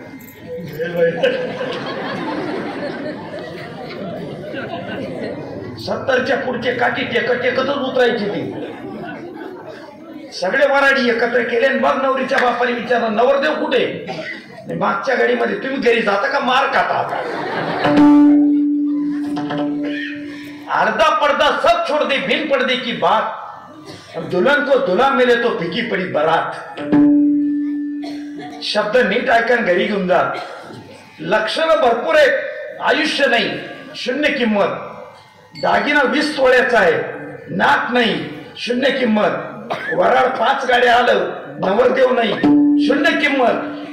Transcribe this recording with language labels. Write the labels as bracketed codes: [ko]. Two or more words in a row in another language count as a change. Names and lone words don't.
[mr] 70च्या पुढचे काठी टेकतच उतरायची ती. सगळे वराडी एकत्र केले आणि मग नवरीच्या बापाने विचारलं नवरदेव कुठे? मागच्या गाडीमध्ये. तुम्ही घरी जाता का मार खाता? [hi] अर्धा पर्दा सब छोड़ दे बिन पर्दे की बात. दुल्हन को दुल्हा मिले तो फिकी पडी बरात. [mr] शब्द नीट ऐकून घरी घेऊन जा. लक्षणं भरपूर आहेत, आयुष्य नाही, शून्य किंमत. दागिना 20 तोळ्याचा आहे, नाक नाही, शून्य किंमत. वराड 5 गाड्या आलं, नवरदेव नाही, शून्य किंमत.